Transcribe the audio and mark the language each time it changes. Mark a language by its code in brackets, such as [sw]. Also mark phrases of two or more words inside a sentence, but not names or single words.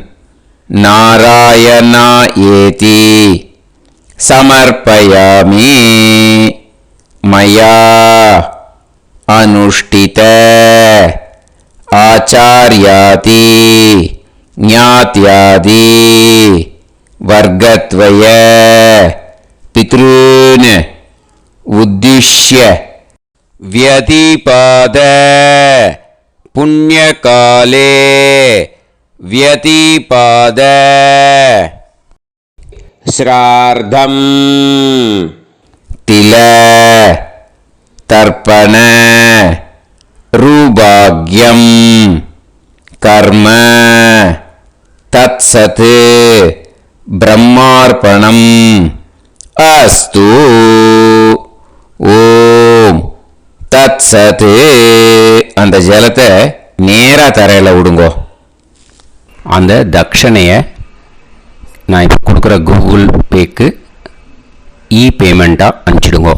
[sa] नारायणायेति समर्पयामि मया अनुष्ठित आचार्यादि ज्ञात्यादि वर्गद्वय पितॄन् उद्दिश्य व्यतिपाद पुण्यकाले व्यतिपाद श्रार्धं तिल तर्पण रूभाग्यं कर्म तत्सत् ब्रह्मार्पणम् अस्तु. ॐ तत्सत्. [ta] அந்த ஜலத்தை நேராக தரையில் விடுங்கோ. அந்த தட்சணையை நான் இப்போ கொடுக்குற கூகுள் பேக்கு பேமெண்ட்டாக அனுப்பிச்சிடுங்கோ.